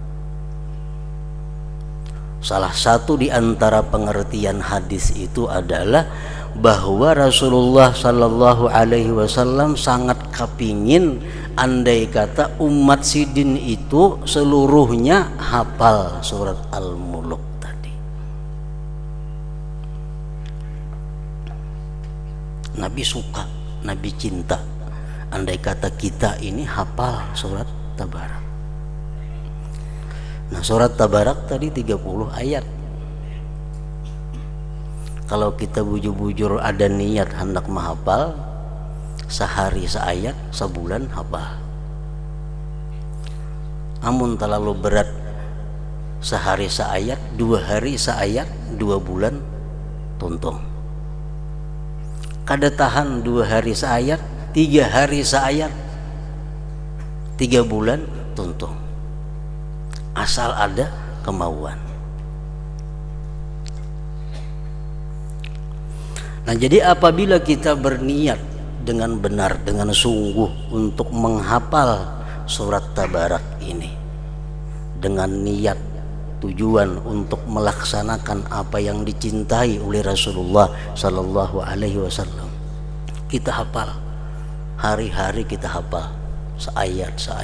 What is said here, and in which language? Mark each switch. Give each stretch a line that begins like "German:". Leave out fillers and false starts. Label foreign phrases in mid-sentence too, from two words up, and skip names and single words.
Indonesian: Salah satu di antara pengertian hadis itu adalah bahwa Rasulullah
Arabic: صلى الله عليه وسلم
Indonesian: sangat kepingin andai kata umat sidin itu seluruhnya hafal surat Al-Mulk tadi. Nabi suka, Nabi cinta andai kata kita ini hafal surat Tabarak. Nah, surat Tabarak tadi 30 ayat. Kalau kita bujur-bujur ada niat hendak menghafal, sehari seayat, sebulan hafal.
Banjar: Amun terlalu berat, sehari seayat, 2 hari seayat, 2 bulan tuntung. Kada tahan 2 hari seayat, 3 hari seayat, 3 bulan tuntung.
Indonesian: Asal ada kemauan. Nah, jadi apabila kita berniat dengan benar, dengan sungguh untuk menghafal surat Tabarak ini, dengan niat tujuan untuk melaksanakan apa yang dicintai oleh Rasulullah
Arabic: صلى الله عليه وسلم,
Indonesian: kita hafal, hari-hari kita hafal, seayat,